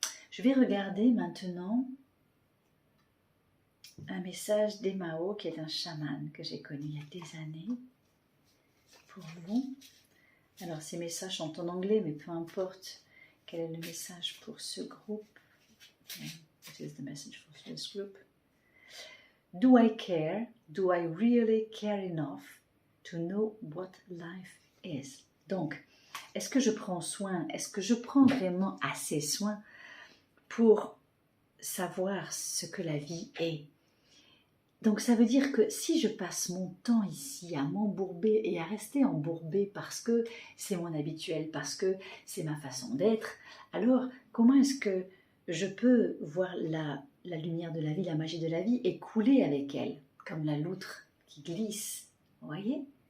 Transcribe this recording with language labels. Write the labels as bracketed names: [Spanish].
[French] Je vais regarder maintenant un message d'Emao qui est un chaman que j'ai connu il y a des années. pour vous. Alors ces messages sont en anglais, mais peu importe quel est le message pour ce groupe. [English] What is the message for this group? Do I care? Do I really care enough to know what life is? [French] Donc, est-ce que je prends soin? Est-ce que je prends vraiment assez soin pour savoir ce que la vie est? Donc ça veut dire que si je passe mon temps ici à m'embourber et à rester embourbée parce que c'est mon habituel, parce que c'est ma façon d'être, alors comment est-ce que je peux voir la lumière de la vie, la magie de la vie et couler avec elle, comme la loutre qui glisse, vous voyez?